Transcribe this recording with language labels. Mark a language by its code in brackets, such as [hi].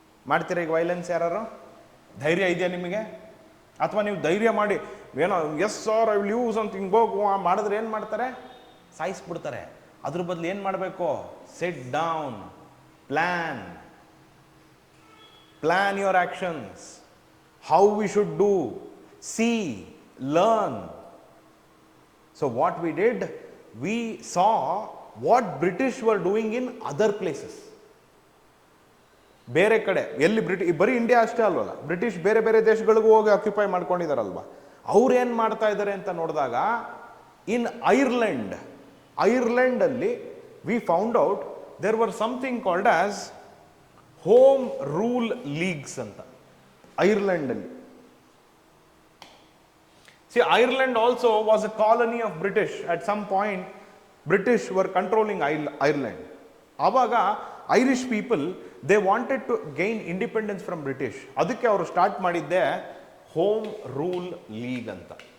[kn] ಮಾಡ್ತೀರಾ ಈಗ ವೈಲೆನ್ಸ್ ಯಾರು? ಧೈರ್ಯ ಇದೆಯಾ ನಿಮಗೆ? ಅಥವಾ ನೀವು ಧೈರ್ಯ ಮಾಡಿ ಏನೋ yes sir I will use ಅಂತ ಹಿಂಗೆ ಹೋಗು ಮಾಡಿದ್ರೆ ಏನು ಮಾಡ್ತಾರೆ? ಸಾಯಿಸ್ಬಿಡ್ತಾರೆ. ಅದ್ರ ಬದಲು ಏನು ಮಾಡಬೇಕು? [en] Sit down, plan your actions, how we should do, see, learn. So what we did, we saw what British were doing in other places. [kn] ಬೇರೆ ಕಡೆ ಎಲ್ಲಿ ಬರೀ ಇಂಡಿಯಾ ಅಷ್ಟೇ ಅಲ್ವಲ್ಲ, ಬ್ರಿಟಿಷ್ ಬೇರೆ ಬೇರೆ ದೇಶಗಳಿಗೂ ಹೋಗಿ ಆಕ್ಯುಪೈ ಮಾಡ್ಕೊಂಡಿದಾರಲ್ವ, ಅವ್ರು ಏನು ಮಾಡ್ತಾ ಇದ್ದಾರೆ ಅಂತ ನೋಡಿದಾಗ, ಇನ್ ಐರ್ಲೆಂಡ್ ಅಲ್ಲಿ [en] we found out there were something called as home rule leagues [kn] ಅಂತ. [en] Ireland ಅಲ್ಲಿ, see, Ireland also was a colony of British. At some point, British were controlling Ireland. ಆವಾಗ Irish people, they wanted to gain independence from British. [kn] ಅದಕ್ಕೆ ಅವರು start ಮಾಡಿದ್ದೆ home rule league ಅಂತ.